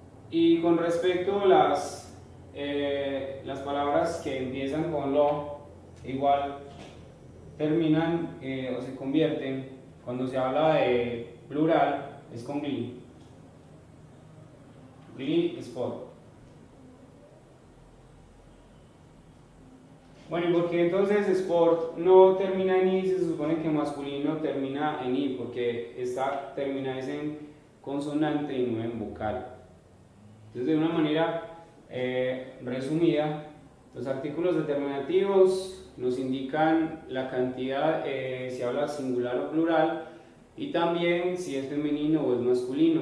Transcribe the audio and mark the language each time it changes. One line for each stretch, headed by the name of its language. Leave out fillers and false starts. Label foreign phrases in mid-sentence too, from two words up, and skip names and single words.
Spanish: Y con respecto a las palabras que empiezan con lo, igual terminan o se convierten, cuando se habla de plural, es con gli.
Italian: Gli, sport.
Spanish: Bueno, ¿y por qué entonces sport no termina en i? Se supone que masculino termina en i, porque esta termina es en consonante y no en vocal. Entonces, de una manera resumida, los artículos determinativos nos indican la cantidad, si habla singular o plural, y también si es femenino o es masculino.